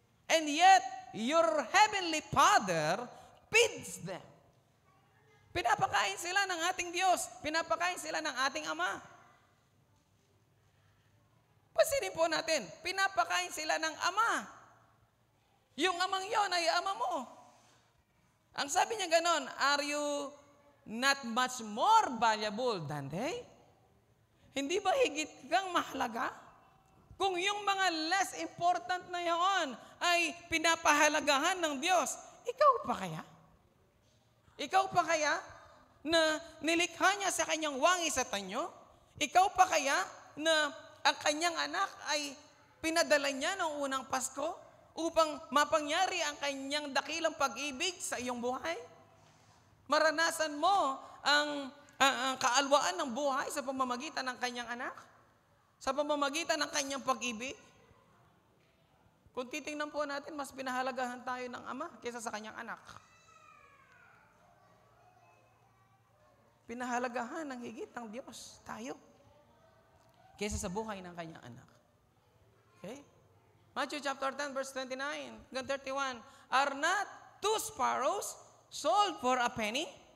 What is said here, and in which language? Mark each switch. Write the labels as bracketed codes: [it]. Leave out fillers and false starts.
[en] And yet, your heavenly Father feeds them. [tl] Pinapakain sila ng ating Diyos. Pinapakain sila ng ating Ama. Pansinin po natin, pinapakain sila ng Ama. Yung amang yon ay ama mo. Ang sabi niya ganon, [en] are you not much more valuable than they? [tl] Hindi ba higit kang mahalaga? Kung yung mga less important na yon ay pinapahalagahan ng Diyos, ikaw pa kaya? Ikaw pa kaya na nilikha niya sa kanyang wangis at anyo? Ikaw pa kaya na ang kanyang anak ay pinadala niya noong unang Pasko upang mapangyari ang kanyang dakilang pag-ibig sa iyong buhay? Maranasan mo ang kaalwaan ng buhay sa pamamagitan ng kanyang anak? Sa pamamagitan ng kanyang pag-ibig? Kung titingnan po natin, mas pinahalagahan tayo ng Ama kaysa sa kanyang anak. Pinahalagahan ng higit ng Diyos tayo kaysa sa buhay ng kanyang anak. Okay? [en] Matthew chapter 10, verse 29 hanggang 31. Are not two sparrows sold for a penny?